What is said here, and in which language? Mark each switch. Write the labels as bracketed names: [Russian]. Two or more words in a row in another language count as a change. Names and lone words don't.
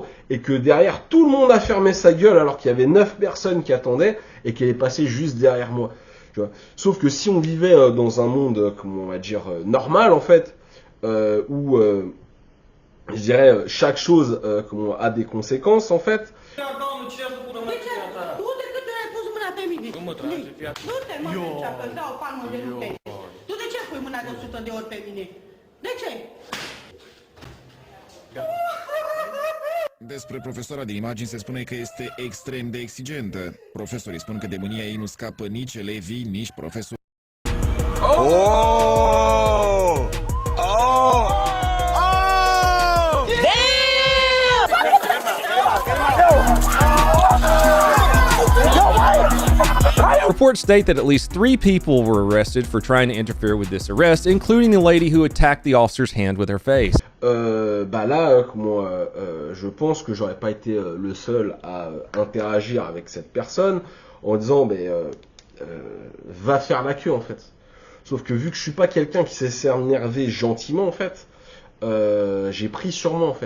[French] Et que derrière, tout le monde a fermé sa gueule alors qu'il y avait 9 personnes qui attendaient. Et qu'elle est passée juste derrière moi. Tu vois. Sauf que si on vivait dans un monde, on va dire, normal, en fait, où, je dirais, chaque chose a des conséquences, en fait. [Romanian] Despre profesoara de imagini se spune că este extrem de exigentă. Profesorii spun că de mânia ei nu scapă nici elevii, nici profesori. [English] Reports state that at least 3 people were arrested for trying to interfere with this arrest, including the lady who attacked the officer's hand with her face. [French] Bah là, je pense que j'aurais pas été le seul à interagir avec cette personne en disant, va faire la queue, en fait. Sauf que vu que je suis pas quelqu'un qui sait s'énerver gentiment, en fait, j'ai pris sur moi, en fait.